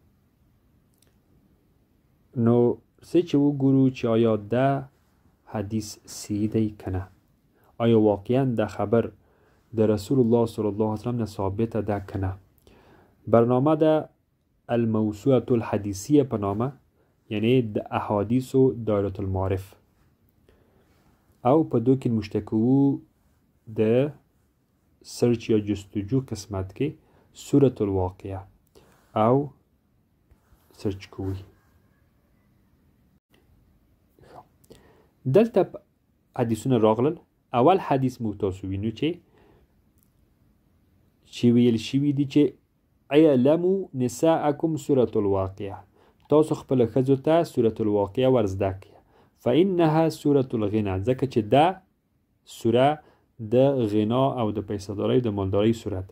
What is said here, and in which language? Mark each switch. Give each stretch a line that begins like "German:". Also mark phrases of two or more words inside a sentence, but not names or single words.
Pashto: نو څه چې وګورو چې آیا دا حدیث صحیح دی که نه، آیا واقعا دا خبر د رسول الله صلی الله علیه وسلم نه ثابته ده که نه. برنامه ده الموسوعة الحدیثیه په نامه، یعنی د احادیث و دایره المعارف، او په دو کې مشتکو د سرچ یا جستجو قسمت کې سورة الواقعه او سرچ کوي. دلته حدیثونه راغلل. اول حدیث مو تاسو وینو چې ویل شوي دي چې
Arabic: اعلموا نساءکم سورة الواقعه،
Pashto: تاسو خپل ښځو ته سورة الواقعه ورزده کړئ،
Arabic: فانها سورة الغنا،
Pashto: ځکه چې دا سوره د غنا او د پیسه‌دارۍ د مالدارۍ سوره ده.